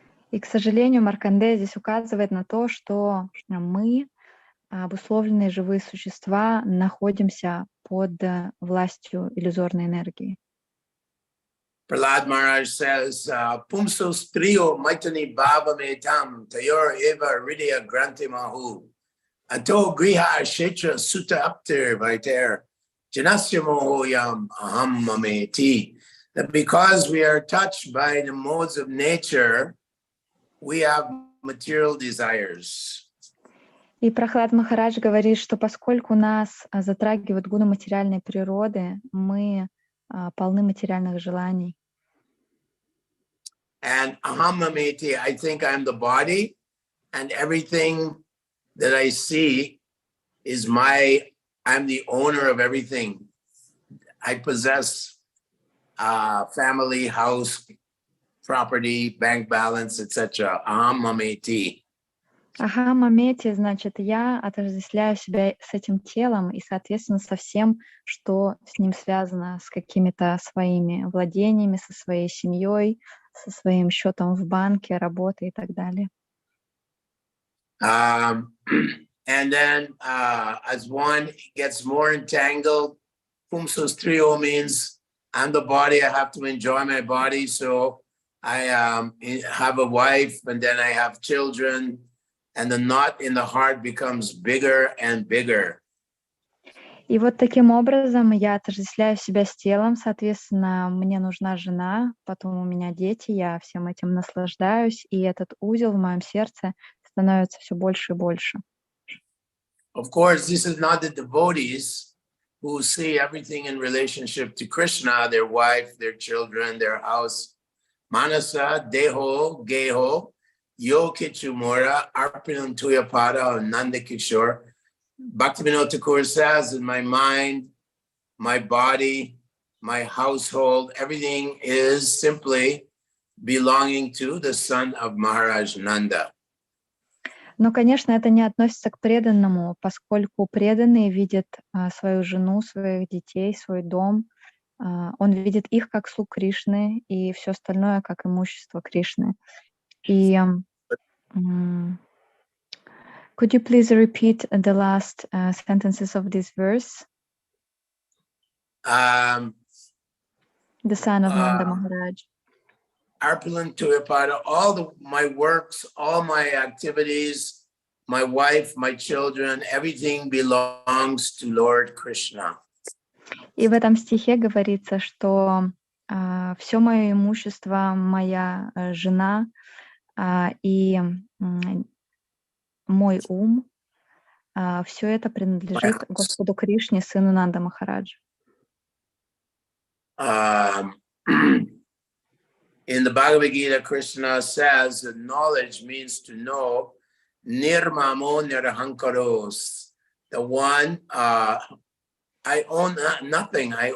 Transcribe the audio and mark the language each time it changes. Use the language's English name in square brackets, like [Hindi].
[Russian] И, к сожалению, Маркандея здесь указывает на то, что мы, обусловленные живые существа находимся под властью иллюзорной энергии. [Sanskrit] Prahlad Maharaj says, Pumso striyo maitani bhava metam tayor eva ridya granti mahu. Ato griha kshetra sutta aptir vaiter janasya mohoyam aham mameti. [English] That because we are touched by the modes of nature, we have material desires. [Russian] И Прахлад Махарадж говорит, что поскольку нас затрагивают гуны материальной природы, мы полны материальных желаний. [English] And [Sanskrit] aham mameti, [English] I think I'm the body, and everything that I see is I'm the owner of everything. I possess family, house, property, bank balance, etc. [Sanskrit] Aham mameti. [Russian] Ага, мамети, значит, я отождествляю себя с этим телом и, соответственно, со всем, что с ним связано, с какими-то своими владениями, со своей семьей, со своим счетом в банке, работой и так далее. [English] And then as one gets more entangled, [Sanskrit] Pumsos Trio [English] means I'm the body, I have to enjoy my body. So I have a wife and then I have children, and the knot in the heart becomes bigger and bigger. [Russian] И вот таким образом я отождествляю себя с телом, соответственно, мне нужна жена, потом у меня дети, я всем этим наслаждаюсь, и этот узел в моем сердце становится все больше и больше. [English] Of course, this is not the devotees who see everything in relationship to Krishna, their wife, their children, their house. [Sanskrit] Manasa, Deho, Geho, Yo Kichumura, Arpinam Tuyapada, Nanda Kishore. [English] Bhaktivinoda Thakur says, in my mind, my body, my household, everything is simply belonging to the son of Maharaj Nanda. [Russian] Но, конечно, это не относится к преданному, поскольку преданный видит свою жену, своих детей, свой дом. Он видит их как слуг Кришны и все остальное как имущество Кришны. И [English] could you please repeat the last sentences of this verse? The son of Nanda Maharaj. [Sanskrit] Arpilan Tuyapada, [English] my works, all my activities, my wife, my children, everything belongs to Lord Krishna. [Russian] И в этом стихе говорится, что все мое имущество, моя жена и мой ум, все это принадлежит Господу Кришне, сыну Нанда Махараджа. [English] In the Bhagavad Gita, Krishna says that knowledge means to know [Sanskrit] nirmamo nirahankaros. [English] The one, I own nothing.